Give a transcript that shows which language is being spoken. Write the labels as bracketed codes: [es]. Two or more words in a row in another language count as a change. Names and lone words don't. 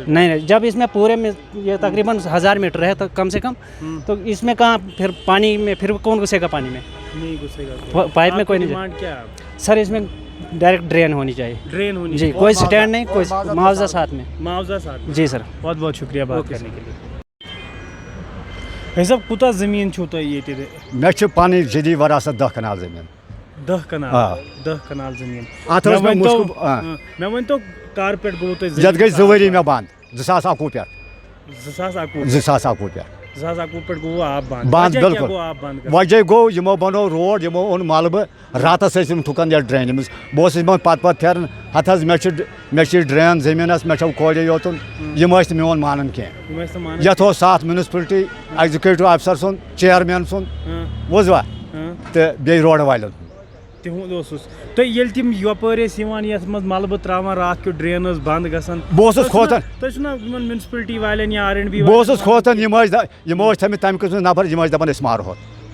[ur] نہیں، جب اس میں پورے میں یہ تقریباً 1000 میٹر ہے تو کم سے کم، تو اس میں کہاں پھر پانی میں پھر کون گھسے گا پانی میں؟ نہیں گھسے گا پائپ میں کوئی نہیں۔ ڈیمانڈ کیا ہے سر اس میں [en] direct drain [ur] ہونی چاہیے۔ ڈرین ہونی جی، کوئی سٹینڈ نہیں، کوئی معاوضہ ساتھ میں۔ معاوضہ ساتھ میں؟ جی سر۔ بہت بہت شکریہ بات کرنے کے لیے۔ [ks] بھائی صاحب کوتاہ زمین چھو تۄہہِ ییٚتہِ؟ مےٚ چھِ پنٕنۍ جدی وراثت 10 کنال زمین۔ 10 کنال؟ 10 کنال زمین۔ مےٚ ؤنۍتو کر پٮ۪ٹھ گوٚو تۄہہِ؟ یتھ گٔے 2 ؤری مےٚ بنٛد 2021 پٮ۪ٹھ۔ 2021 پٮ۪ٹھ گوٚو آب بنٛد؟ بنٛد وجہ کیٛاہ بالکل۔ گوٚو آب بنٛد؟ وجہ گوٚو یِمو بنوو روڈ، یِمو اوٚن ملبہٕ، راتس ٲسۍ یِم ٹھُکان یتھ ڈرینہِ منٛز۔ بہٕ اوسُس یِمن پتہٕ پھیران، ہتھ حظ مےٚ چھِ ڈرین زٔمیٖنس، مےٚ چھو کورِ یوتُن، یِم ٲسۍ نہٕ میون مانان کینٛہہ۔ یتھ اوس ساتھ [en] municipality executive officer [ks] سُنٛد، چیئرمین سُنٛد، بوٗزوا، تہٕ بیٚیہِ روڈ والٮ۪ن۔ تِہُنٛد اوسُس تُہۍ ییٚلہِ تِم یپٲرۍ ٲسۍ یِوان یتھ منٛز ملبہٕ تراوان، راتھ کیُتھ ڈرین ٲس بنٛد گژھان، بہٕ اوسُس کھوژان۔ تُہۍ چھُو نا یِمن میونسپلٹی والٮ۪ن یا R&B؟ بہٕ اوسُس کھوژان، یِم ٲسۍ تھٲمٕتۍ تمہِ قٕسمٕکۍ نفر، یِم ٲسۍ دپان أسۍ مارہوتھ۔